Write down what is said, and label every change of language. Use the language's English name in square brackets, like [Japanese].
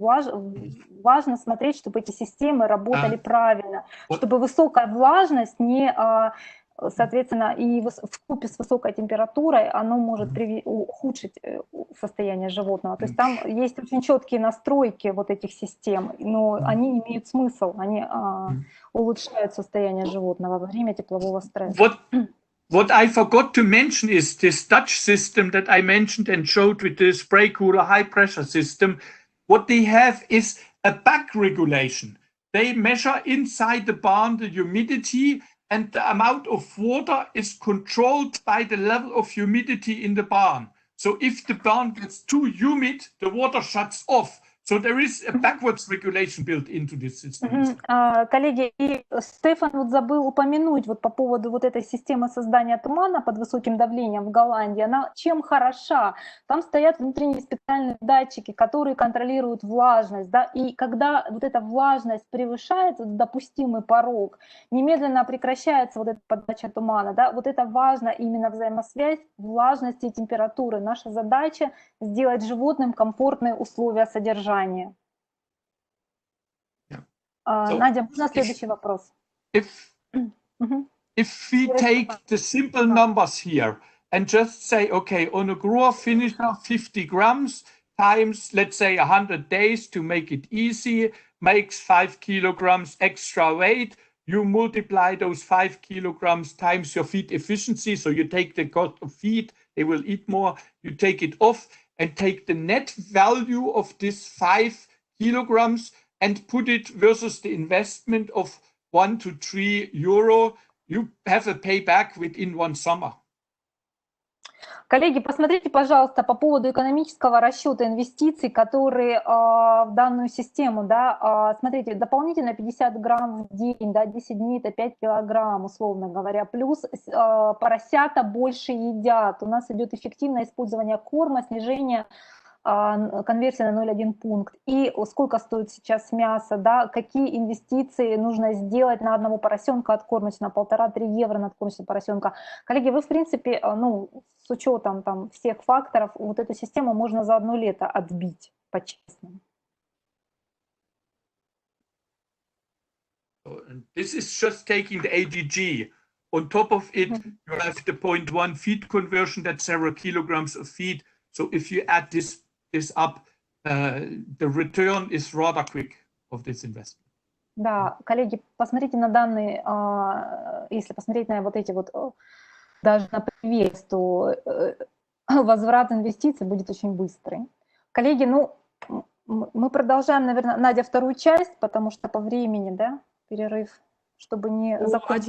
[Russian] Важно смотреть, чтобы эти системы работали правильно, чтобы высокая влажность не, соответственно, и вкупе с высокой температурой оно может ухудшить состояние животного. То есть там есть очень четкие настройки вот этих систем, но они имеют смысл, они улучшают состояние животного во время теплового стресса. [English] What I forgot to mention is this Dutch system that I mentioned and showed with the spray cooler high pressure system. What they have is a back regulation. They measure inside the barn the humidity, and the amount of water is controlled by the level of humidity in the barn. So if the barn gets too humid, the water shuts off. So there is a backwards regulation built into this system. [Russian] Коллеги, и Стефан вот забыл упомянуть вот по поводу вот этой системы создания тумана под высоким давлением в Голландии. Она чем хороша? Там стоят внутренние специальные датчики, которые контролируют влажность, да, и когда вот эта влажность превышает допустимый порог, немедленно прекращается вот эта подача тумана, да, вот это важно, именно взаимосвязь влажности и температуры. Наша задача сделать животным комфортные условия содержания. Надя, можно следующий вопрос? [English] If we take the simple numbers here and just say, okay, on a grower finisher, 50 grams times, let's say 100 days to make it easy, makes 5 kilograms extra weight. You multiply those 5 kilograms times your feed efficiency. So you take the cost of feed, they will eat more. You take it off and take the net value of this 5 kilograms and put it versus the investment of 1 to 3 euro. You have a payback within one summer. [Russian] Коллеги, посмотрите, пожалуйста, по поводу экономического расчета инвестиций, которые в данную систему, да, смотрите, дополнительно 50 грамм в день, да, 10 дней это 5 килограмм, условно говоря, плюс поросята больше едят, у нас идет эффективное использование корма, снижение конверсия на 0,1 пункт. И сколько стоит сейчас мясо, да, какие инвестиции нужно сделать на одного поросенка откормить, на 1,5-3 евро на откормить поросенка. Коллеги, вы, в принципе, ну, с учетом там всех факторов, вот эту систему можно за одно лето отбить, по-честному. [English] This is just taking the AGG. On top of it, you have the 0.1 feed conversion, that's several kilograms of feed. So if you add this up, the return is rather quick of this investment. [Russian] Да, коллеги, посмотрите на данные, если посмотреть на вот эти вот, даже на привес, то возврат инвестиций будет очень быстрый. Коллеги, ну, мы продолжаем, наверное, Надя, вторую часть, потому что по времени, да, перерыв, чтобы не закончить.